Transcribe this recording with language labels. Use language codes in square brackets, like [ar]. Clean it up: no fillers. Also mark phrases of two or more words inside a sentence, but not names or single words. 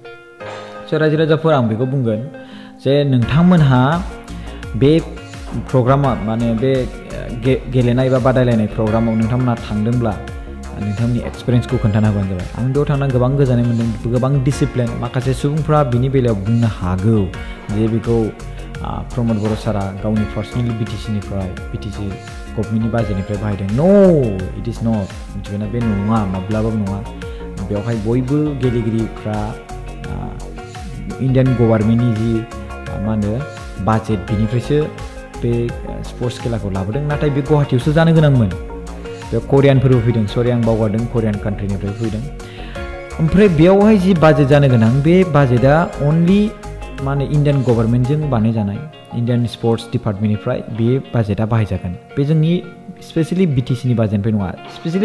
[brx] स' रायजो राजाफोर आं बेखौ बुंगोन जे नोंथांमोनहा बे प्रग्रामा माने बे गेलेनाय बा बादायलायनाय प्रग्रामाव नोंथांमोना थांदोंब्ला नोंथांनि एक्सपिरियेन्सखौ खोन्थाना होबानो जाबाय आं बेयाव थांना गोबां गोजोननाय मोन्दों गोबां डिसिप्लिन माखासे सुबुंफ्रा बिनि बेलायाव बुंनो हागौ जे बेखौ प्रमद बर' सारा गावनि पार्सनेलि बिटिसिनिफ्राय बिटिसि गभर्नमेन्टनि बाजेटनिफ्राय बाहायदों नो [en] it is not [brx] मिथिबायना बे नङा माब्लाबाबो नङा बेवहाय बयबो गेलेगिरिफ्रा इन्डियान गभर्नमेन्टनि जि मा होनो बाजेट बिनिफ्रायसो बे स्पर्ट्स खेलाखौ लाबोदों नाथाय बे गुवाहाटीयावसो जानो गोनांमोन बे करियानफोरबो फैदों सरि आं बावगारदों करियान कान्ट्रिनिफ्राय फैदों ओमफ्राय बेयावहाय जि बाजेट जानो गोनां बे बाजेटआ अनलि माने इन्डियान गभर्नमेन्टजों बानायजानाय इन्डियान स्पर्ट्स डिपार्टमेन्टनिफ्राय बे बाजेटआ बाहायजागोन बे जोंनि स्पेसियलि बिटिसिनि बाजेटनिफ्राय नङा स्पेसियलि